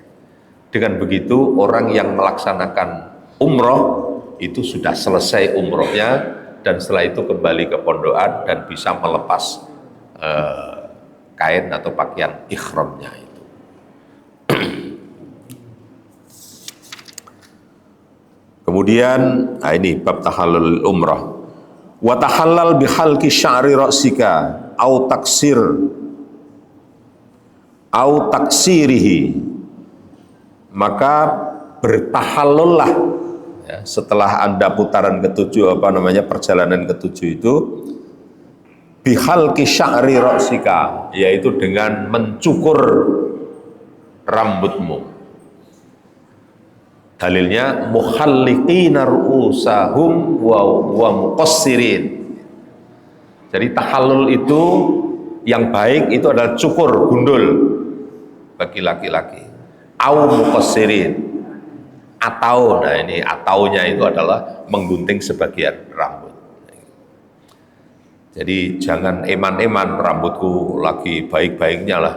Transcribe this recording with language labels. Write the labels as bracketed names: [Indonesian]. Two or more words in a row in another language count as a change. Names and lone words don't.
[Indonesian] Dengan begitu orang yang melaksanakan umroh itu sudah selesai umrohnya, dan setelah itu kembali ke pondokan dan bisa melepas kain atau pakaian ikhramnya itu. Kemudian ini bab tahallul umrah. [Arabic] وتحلل بحلق شعر رأسك أو تقصيره. [Indonesian] Maka bertahallullah ya, setelah Anda putaran ketujuh perjalanan ketujuh itu [Arabic] بحلق شعر رأسك, [Indonesian] yaitu dengan mencukur rambutmu. [Arabic] Dalilnya محلقين رؤوسهم ومقصرين. [Indonesian] Jadi tahallul itu yang baik itu adalah cukur gundul bagi laki-laki. [Arabic] أو مقصرين. [Indonesian] Atau, nah ini ataunya itu adalah menggunting sebagian rambut. Jadi jangan eman-eman rambutku lagi baik-baiknya lah.